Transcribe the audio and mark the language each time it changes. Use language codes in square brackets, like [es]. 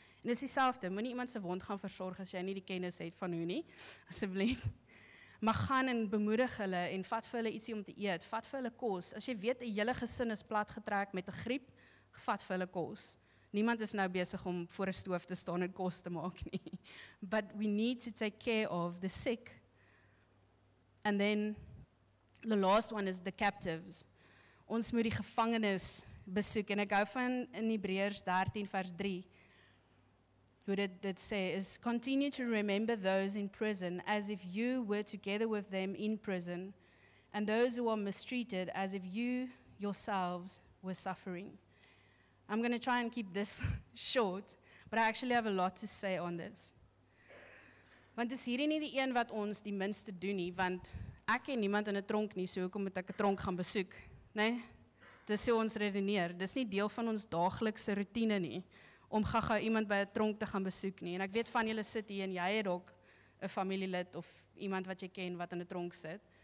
[af] En dis dieselfde, moenie iemand se wond gaan versorg as jy nie die kennis het van hoe nie, asseblief. Maar gaan en bemoedig hulle en vat vir hulle ietsie om te eet, vat vir hulle kos. As jy weet 'n hele gesin is platgetrek met 'n griep, vat vir hulle kos. Niemand is nou besig om voor 'n stoof te staan en kos te maak nie. [en] But we need to take care of the sick. And then the last one is the captives. [af] Ons moet die gevangenes besoek, en ek hou van in Hebreërs 13 vers 3, hoe dit sê is, [en] continue to remember those in prison as if you were together with them in prison, and those who are mistreated as if you yourselves were suffering. I'm going to try and keep this short, but I actually have a lot to say on this. [af] Want is hierdie nie die een wat ons die minste doen nie, want ek ken niemand in 'n tronk nie, so hoekom moet ek 'n tronk gaan besoek? Nee, dis hoe ons redeneer. Dis nie deel van ons daaglikse roetine nie, om gou iemand by 'n tronk te gaan besoek nie. En ek weet van julle sit hier en jy het dalk 'n familielid of iemand wat jy ken wat in 'n tronk sit.